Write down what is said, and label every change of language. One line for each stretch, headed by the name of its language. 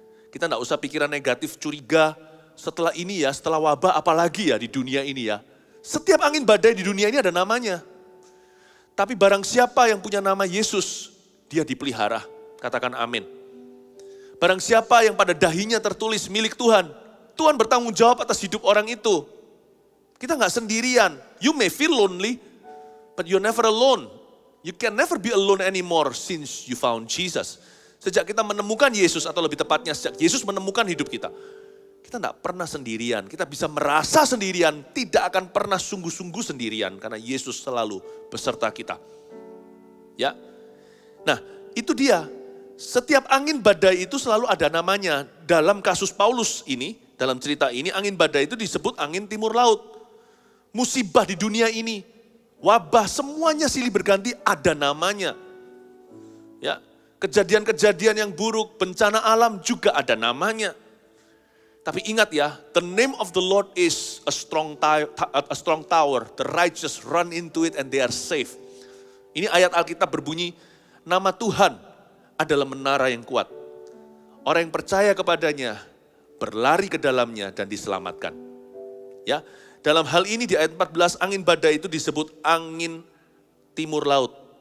Indonesian: Kita tidak usah pikiran negatif, curiga, setelah ini ya, setelah wabah apalagi ya di dunia ini ya. Setiap angin badai di dunia ini ada namanya. Tapi barang siapa yang punya nama Yesus, dia dipelihara. Katakan amin. Barang siapa yang pada dahinya tertulis milik Tuhan, Tuhan bertanggung jawab atas hidup orang itu. Kita nggak sendirian.
English: You may feel lonely, but you're never alone. You can never be alone anymore since you found Jesus.
Indonesian: Sejak kita menemukan Yesus, atau lebih tepatnya sejak Yesus menemukan hidup kita, kita nggak pernah sendirian. Kita bisa merasa sendirian, tidak akan pernah sungguh-sungguh sendirian, karena Yesus selalu beserta kita. Ya, nah itu dia. Setiap angin badai itu selalu ada namanya. Dalam kasus Paulus ini, dalam cerita ini, angin badai itu disebut angin timur laut. Musibah di dunia ini, wabah, semuanya silih berganti ada namanya. Ya, kejadian-kejadian yang buruk, bencana alam juga ada namanya. Tapi ingat ya,
English: the name of the Lord is a strong tower. The righteous run into it and they are safe.
Indonesian: Ini ayat Alkitab berbunyi, nama Tuhan adalah menara yang kuat. Orang yang percaya kepadanya berlari ke dalamnya dan diselamatkan. Ya, dalam hal ini di ayat 14 angin badai itu disebut angin timur laut.